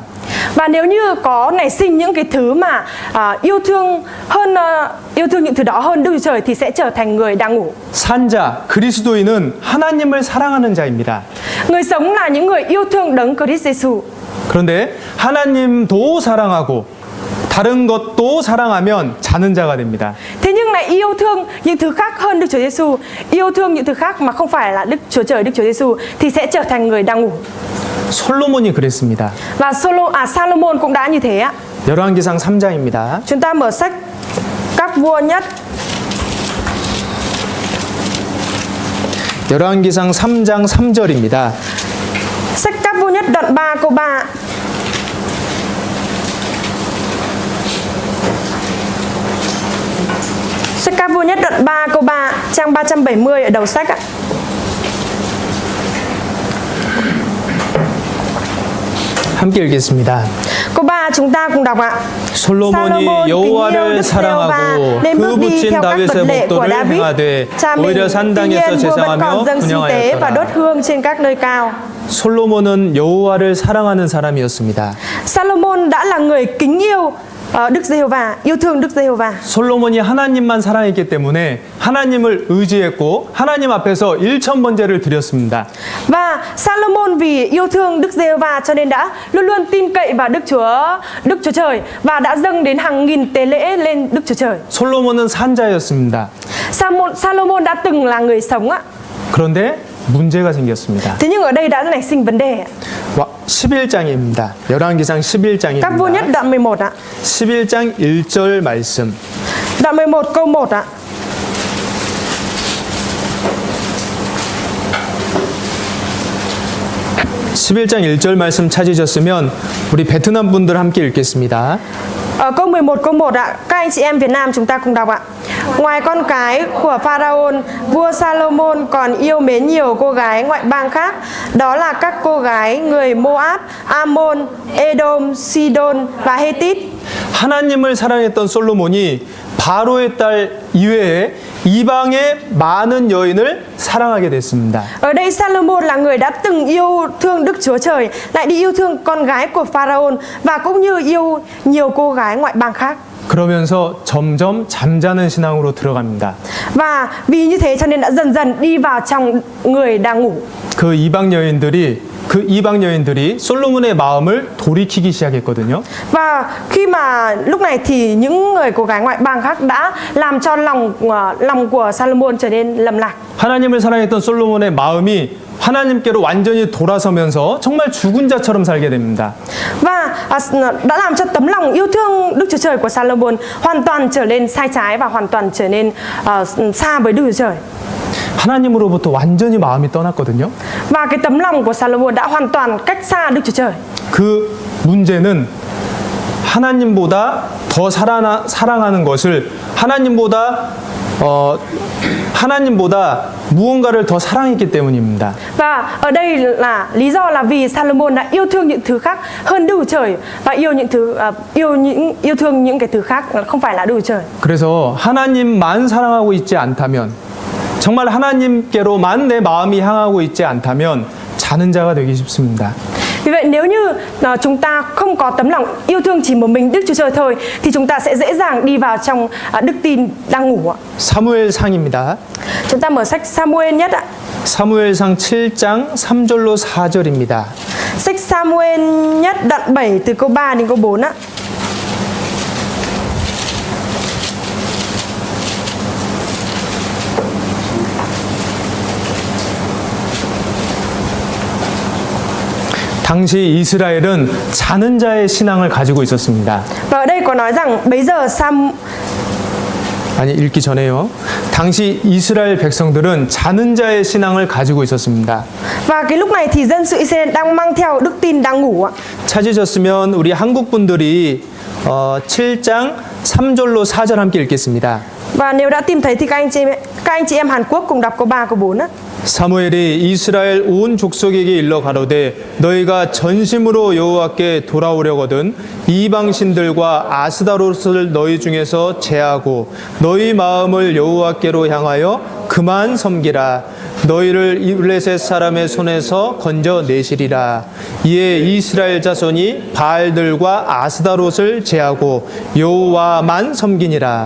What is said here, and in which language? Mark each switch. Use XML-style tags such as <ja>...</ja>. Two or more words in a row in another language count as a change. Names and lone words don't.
<vi>Và nếu như có nảy sinh những cái thứ mà yêu thương hơn yêu thương những thứ đó hơn Đức Chúa Trời thì sẽ trở thành người đang ngủ.</vi> <ko>산자, 그리스도인은 하나님을 사랑하는 자입니다.</ko> <vi>Người sống là những người yêu thương đấng Christ Jesus.</vi> <ko>그런데 하나님도 사랑하고 다른 것도 사랑하면 자는 자가 됩니다.</ko> <vi>Thế nhưng lại yêu thương những thứ khác hơn Đức Chúa Giêsu, yêu thương những thứ khác mà không phải là Đức Chúa Trời, Đức Chúa Giêsu thì sẽ trở thành người đang ngủ.</vi> <ko>솔로몬이 그랬습니다.</ko> <vi>Và Salomon cũng đã như thế ạ.</vi> <ko>열왕기상 3장입니다.</ko> <vi>Chúng ta mở sách Các Vua Nhất.</vi> <ko>열왕기상 3장 3절입니다.</ko> <vi>Sách Các Vua Nhất đoạn 3 câu 3. Sách Các Vua Nhất đoạn 3 câu 3, trang 370 ở đầu sách ạ.</vi> <ko>함께 읽겠습니다.</ko> <vi>Câu 3 chúng ta cùng đọc ạ.</vi> <ko>솔로몬이 여호와를 사랑하고 그 붙인 다윗의 법도를 행하되 오히려 산당에서 제사하며</ko> <vi>và</vi> <ko>분향하였더라.</ko> <vi>đốt hương trên các nơi cao.</vi> <ko>솔로몬은 여호와를 사랑하는 사람이었습니다.</ko> <vi>Salomon đã là người kính yêu Đức Giê-hô-va, yêu thương Đức Giê-hô-va.</vi> <ko>솔로몬이 하나님만 사랑했기 때문에 하나님을 의지했고 하나님 앞에서 일천번제를 드렸습니다.</ko> <vi>Và Salomon vì yêu thương Đức Giê-hô-va cho nên đã luôn luôn tin cậy vào Đức Chúa Trời và đã dâng đến hàng nghìn tế lễ lên Đức Chúa Trời.</vi> <ko>솔로몬은 산자였습니다.</ko> <vi>Salomon đã từng là người sống ạ.</vi> <ko>그런데 문제가 생겼습니다.</ko> <vi>Thế nhưng ở đây đã nảy sinh vấn đề ạ.</vi> <ko>11장입니다. 열왕기상</ko> <vi>Các Vua Nhất</vi> <ko>11장입니다.</ko> <vi>đoạn 11 ạ.</vi> <ko>11장 1절 말씀.</ko> <vi>Đoạn 11 câu 1 ạ.</vi> <ko>(11장 1절) 말씀 찾으셨으면 우리 베트남 분들 함께 읽겠습니다.</ko> <vi>Ở câu 11 câu 1 ạ, các anh chị em Việt Nam chúng ta cùng đọc ạ. Ngoài con cái của Pharaoh, vua Salomon còn yêu mến nhiều cô gái ngoại bang khác, đó là các cô gái người Moab, Ammon, Edom, Sidon và Hethit.</vi> <ko>하나님을 사랑했던 솔로몬이 바로의 딸 이외에 이방의 많은 여인을 사랑하게 됐습니다.</ko> <vi>Ở đây Salomon là người đã từng yêu thương Đức Chúa Trời, lại đi yêu thương con gái của Pharaoh và cũng như yêu nhiều cô gái ngoại bang khác.</vi> <ko>그러면서 점점 잠자는 신앙으로 들어갑니다.</ko> <vi>Và vì như thế cho nên đã dần dần đi vào trong người đang ngủ.</vi> <ko>그 이방 여인들이 솔로몬의 마음을 돌이키기 시작했거든요.</ko> <vi>Và khi mà lúc này thì những người cô gái ngoại bang khác đã làm cho lòng của Salomon trở nên lầm lạc.</vi> <ko>하나님을 사랑했던 솔로몬의 마음이 하나님께로 완전히 돌아서면서 정말 죽은 자처럼 살게 됩니다.</ko> <vi>Và đã làm cho tấm lòng yêu thương Đức Chúa Trời của Salomon hoàn toàn trở nên sai trái và hoàn toàn trở nên xa với Đức Chúa Trời.</vi> <ko>하나님으로부터 완전히 마음이 떠났거든요.</ko> <vi>Và cái tấm lòng của Salomon đã hoàn toàn cách xa Đức Chúa Trời.</vi> <ko>그 문제는 하나님보다 더 사랑하는 것을 하나님보다 무언가를 더 사랑했기 때문입니다.</ko> <vi>Và ở đây là lý do là vì Salomon đã yêu thương những thứ khác hơn Đức Chúa Trời và yêu thương những cái thứ khác không phải là Đức Chúa Trời.</vi> <ko>그래서 하나님만 사랑하고 있지 않다면 정말 하나님께로만 내 마음이 향하고 있지 않다면 자는 자가 되기 쉽습니다.</ko> <vi>Vì vậy nếu như chúng ta không có tấm lòng yêu thương chỉ một mình Đức Chúa Trời thôi thì chúng ta sẽ dễ dàng đi vào trong đức tin đang ngủ ạ.</vi> <ko>사무엘상입니다.</ko> <vi>Chúng ta mở sách Samuel nhất ạ.</vi> <ko>사무엘상 7장 3절로 4절입니다.</ko> <vi>Sách Samuel nhất đoạn 7 từ câu 3 đến câu 4 ạ.</vi> <ko>당시 이스라엘은 자는 자의 신앙을 가지고 있었습니다.</ko> <vi>Và ở đây có nói rằng bấy giờ</vi> <ko>아니 읽기 전에요. 당시 이스라엘 백성들은 자는 자의 신앙을 가지고 있었습니다.</ko> <vi>Và cái lúc này thì dân sự Israel đang mang theo đức tin đang ngủ ạ.</vi> <ko>찾으셨으면 우리 한국 분들이 7장 3절로 4절 함께 읽겠습니다.</ko> <vi>Và nếu đã tìm thấy thì các anh chị em Hàn Quốc cùng đọc câu 3 câu 4 á.</vi> <ko>사무엘이 이스라엘 온 족속에게 일러 가로되 너희가 전심으로 여호와께 돌아오려거든 이방 신들과 아스다롯을 너희 중에서 제하고 너희 마음을 여호와께로 향하여 그만 섬기라 너희를 블레셋 사람의 손에서 건져 내시리라 이에 이스라엘 자손이 바알들과 아스다롯을 제하고 여호와만 섬기니라.</ko>